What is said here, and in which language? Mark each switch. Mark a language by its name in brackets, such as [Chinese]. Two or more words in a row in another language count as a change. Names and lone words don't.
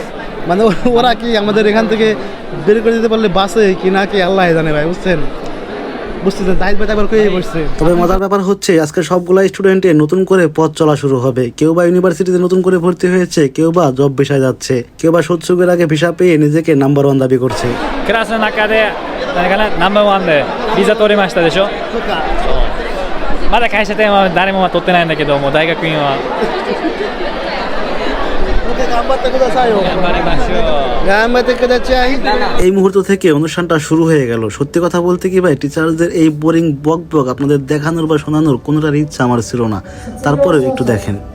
[Bangla] মানে ওরা কি আমাদের এখান থেকে বের করে দিতে পারলে বাসে কি না কি আল্লাহ জানে ভাই, বুঝছেন বুঝতেছেন। তবে মজার ব্যাপার হচ্ছে আজকে সবগুলা স্টুডেন্টের নতুন করে পথ চলা শুরু হবে। কেউ বা ইউনিভার্সিটিতে নতুন করে ভর্তি হয়েছে, কেউ বা জব ভিসায় যাচ্ছে, কেউ বা সৎসুগের আগে ভিসা পেয়ে নিজেকে নাম্বার 1 দাবি করছে। [Japanese] ナンバーワンでビザ取りましたでしょ。まだ会社では誰も取ってないんだけど、もう大学院は [Bangla] এই মুহূর্ত থেকে অনুষ্ঠানটা শুরু হয়ে গেল। সত্যি কথা বলতে কি ভাই, টিচারদের এই বোরিং বক বক আপনাদের দেখানোর বা শোনানোর কোনোটার ইচ্ছা আমার ছিল না। তারপরেও একটু দেখেন।